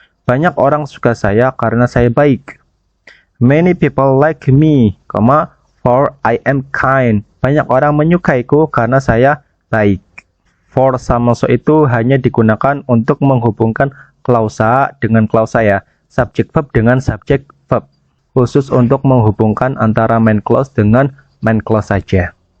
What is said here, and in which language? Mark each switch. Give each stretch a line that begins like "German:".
Indonesian: Banyak orang suka saya karena saya baik.
English: Many people like me, for I am kind.
Indonesian: Banyak orang menyukaiku karena saya baik. For sama so itu hanya digunakan untuk menghubungkan klausa dengan klausa ya. Subjek verb dengan subjek verb. Khusus untuk menghubungkan antara main clause dengan main clause saja.